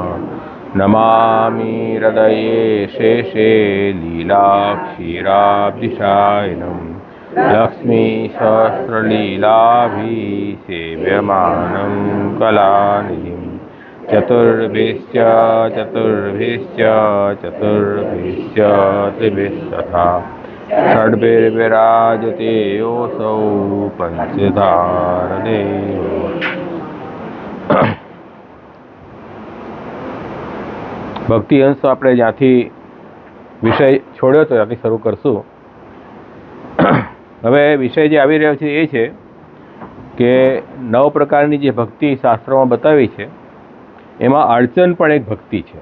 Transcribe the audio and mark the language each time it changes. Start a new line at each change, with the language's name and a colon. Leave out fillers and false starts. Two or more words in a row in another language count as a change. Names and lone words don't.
Sanskrit: नमामि हृदये शेषे लीलाक्षीराब्धिशायिनं लक्ष्मीसहस्रलीलाभिसेव्यमानं कलानिधिं। चतुर्भिश्च त्रिभिस्तथा षड्भिर्विराजते योऽसौ पंचधारदेव।
Gujarati: ભક્તિ અંશ આપણે જ્યાંથી વિષય છોડ્યો હતો ત્યાંથી શરૂ કરશું. હવે વિષય જે આવી રહ્યો છે એ છે કે 9 પ્રકારની જે ભક્તિ શાસ્ત્રોમાં બતાવી છે એમાં અર્ચન પણ એક ભક્તિ છે.